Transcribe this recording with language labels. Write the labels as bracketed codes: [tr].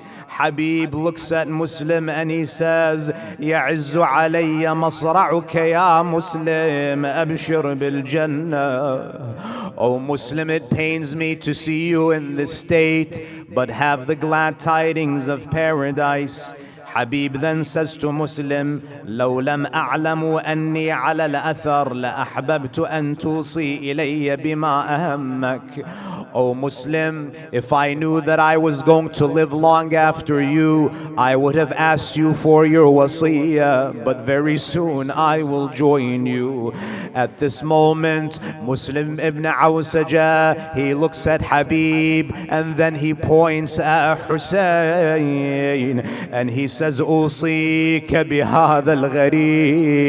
[en] Habib looks at Muslim and he says, [ar] يَعِزُّ عَلَيَّ مَصْرَعُكَ يَا مُسْلِمْ أَبْشِرْ بِالْجَنَّةِ. [en] O Muslim, it pains me to see you in this state, but have the glad tidings of paradise. Habib then says to Muslim, [ar] لو لم أعلم أني على الأثر لأحببت أن توصي إلي بما أهمك. [en] O Muslim, if I knew that I was going to live long after you, I would have asked you for your wasiyah, but very soon I will join you. At this moment, Muslim ibn Awsaja, he looks at Habib and then he points at Hussein and he says, [ar] Usika bihadha al-gharib.